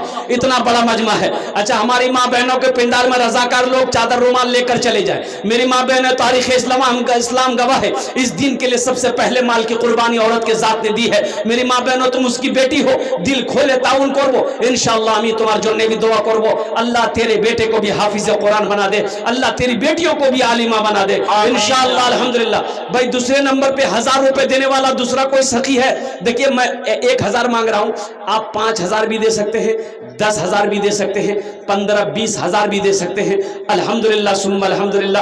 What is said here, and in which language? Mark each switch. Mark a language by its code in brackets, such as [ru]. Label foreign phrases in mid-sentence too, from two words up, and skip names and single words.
[ur] اتنا بڑا مجمع ہے. اچھا ہماری ماں بہنوں کے پنڈال میں رضاکار لوگ چادر رومال لے کر چلے جائیں. میری ماں بہنیں, تاریخ اسلام گواہ ہے, اس دین کے لیے سب سے پہلے مال کی قربانی عورت کے ذات نے دی ہے. میری ماں بہنوں تم اس کی بیٹی ہو, دل کھولے تعاون کرو انشاءاللہ. [bn] আমি তোমার জন্য [ur] بھی دعا করব, اللہ تیرے بیٹے کو بھی حافظ قرآن بنا دے, اللہ تیری بیٹیوں کو بھی عالمہ بنا دے [ar] انشاءاللہ الحمدللہ. [ur] بھائی دوسرے نمبر پہ 1000 روپے دینے والا دوسرا کوئی سخی ہے. دیکھیے میں 1000 مانگ رہا ہوں, آپ 5000 بھی دے سکتے ہیں, 10000 بھی دے سکتے ہیں, 15-20 ہزار بھی دے سکتے ہیں [ar] الحمدللہ ثم الحمدللہ.